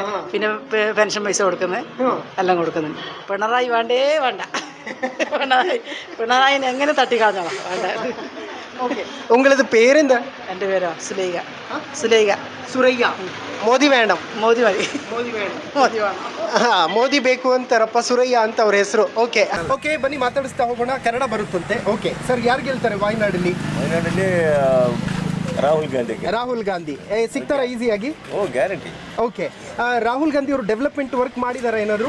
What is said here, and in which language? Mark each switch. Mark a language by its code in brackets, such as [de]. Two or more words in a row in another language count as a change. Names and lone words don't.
[ml] പിന്നെ പെൻഷൻ പൈസ കൊടുക്കുന്നത് എല്ലാം കൊടുക്കുന്നുണ്ട്. പിണറായി വേണ്ടേ വേണ്ട. പിണറായിനെ എങ്ങനെ തട്ടിക്കാഞ്ഞോളാം വേണ്ട. ഓക്കെ. ഉങ്ങളത് പേരെന്താ? എൻ്റെ പേരോ സുലൈഖ. സുരയ്യ. ಮೋದಿ വേണം. മോദി മതി. ಮೋದಿ വേണം. മോദി വേണം. [kn] ಮೋದಿ ಬೇಕು ಅಂತಾರಪ್ಪ, ಸುರಯ್ಯ ಅಂತ ಅವ್ರ ಹೆಸರು. [en] okay okay, [kn] ಬನ್ನಿ ಮಾತಾಡಿಸ್ತಾ ಹೋಗೋಣ. ಕನ್ನಡ ಬರುತ್ತಂತೆ. [en] okay sir, [kn] ಯಾರು ಗೆಲ್ತಾರೆ ವಾಯ್ನಾಡಲ್ಲಿ? ರಾಹುಲ್ ಗಾಂಧಿ ಸಿಗ್ತಾರಾ ಈಸಿಯಾಗಿ? ಗ್ಯಾರಂಟಿ. ಓಕೆ. ರಾಹುಲ್ ಗಾಂಧಿ ಅವರು [en] development work [kn] ಮಾಡಿದಾರಾ ಏನಾದ್ರು?